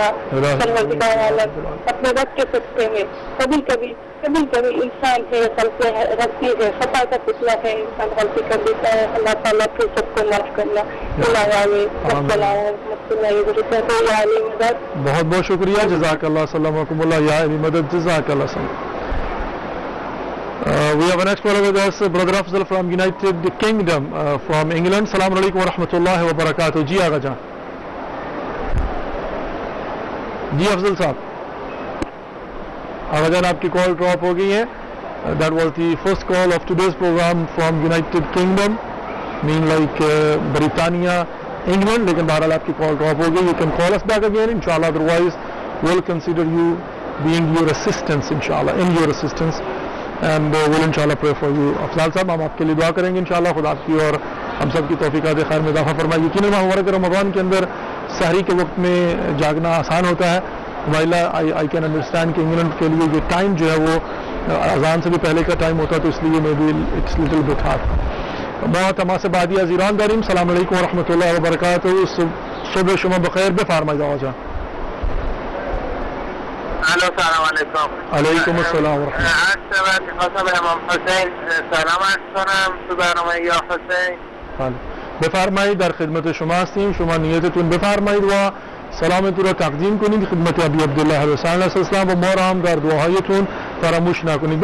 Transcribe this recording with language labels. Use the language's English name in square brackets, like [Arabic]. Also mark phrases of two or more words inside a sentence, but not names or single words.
[Urdu] پروردگار عالم اپنے رب کے صدقے میں کبھی کبھی انسان ہے غلطی ہے، خطا کا پتلا ہے، انسان غلطی کر دیتا ہے. اللہ تعالیٰ کو سب کو معاف کرنا. بہت بہت شکریہ. [Arabic] جزاک اللہ. السلام علیکم اللہ. [Urdu] یا علی مدد. [Arabic] جزاک اللہ. [English] We have a next caller with us, Brother Afzal from United Kingdom, from England. [Arabic] السلام عليكم ورحمة الله وبركاته. [Urdu] جی آغا جان۔ جی افضل صاحب. آغا جان، آپکی [English] call drop [Urdu] ہو گئی ہے. [English] That was the first call of today's program from United Kingdom, mean like Britannia, England. [Urdu] لیکن بہرحال آپکی [English] call drop [Urdu] ہو گئی. [English] You can call us back again, inshallah. Otherwise, we'll consider you being your assistance, inshallah, in your assistance. And we'll inshallah pray for you. [Urdu] افضل صاحب ہم آپ کے لیے دعا کریں گے انشاءاللہ. خدا آپ کی اور ہم سب کی توفیقات خیر میں اضافہ فرمائے. یقیناً مبارک رمضان کے اندر سحری کے وقت میں جاگنا آسان ہوتا ہے [English] I can understand [Urdu] کہ انگلینڈ کے لیے یہ ٹائم جو ہے وہ اذان سے بھی پہلے کا ٹائم ہوتا تو اس لیے میں بھی [English] it's little bit hard. [Persian] بہت تماس بعدی عزیران داریم. [Arabic] السلام علیکم ورحمۃ اللہ وبرکاتہ. [Persian] صبح شما بخیر بفرمایید آقا جان. [Arabic] الو سلام علیکم. علیکم السلام ورحمۃ اللہ. [Persian] عرض شود میخواستم به امام حسین سلام عرض کنم تو برنامه یا حسین. بله بفرمایید، در خدمت شما هستیم. شما نیتتون بفرمایید و سلامتون را تقدیم کنید خدمت ابی عبدالله حسین [Arabic] علیه السلام [Persian] و ما را هم در دعاهایتون فراموش نکنید.